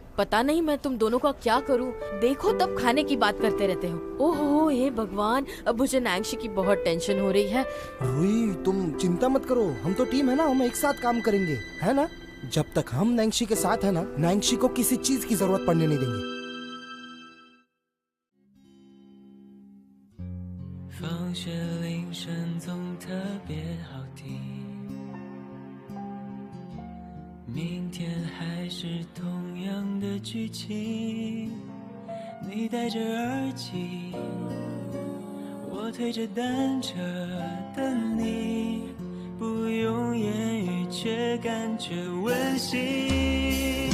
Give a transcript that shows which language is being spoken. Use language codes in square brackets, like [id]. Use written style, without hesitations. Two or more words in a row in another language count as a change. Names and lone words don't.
[hi] पता नहीं मैं तुम दोनों का क्या करूं। देखो तब खाने की बात करते रहते हो। ओहो हे भगवान, अब मुझे नैंशी की बहुत टेंशन हो रही है। रूही, तुम चिंता मत करो, हम तो टीम है ना, हम एक साथ काम करेंगे, है ना? जब तक हम नैंशी के साथ है ना, नैंशी को किसी चीज की जरूरत पड़ने नहीं देंगे। [zh] 放学铃声总特别好听，明天还是同样的剧情。你戴着耳机，我推着单车等你，不用言语却感觉温馨。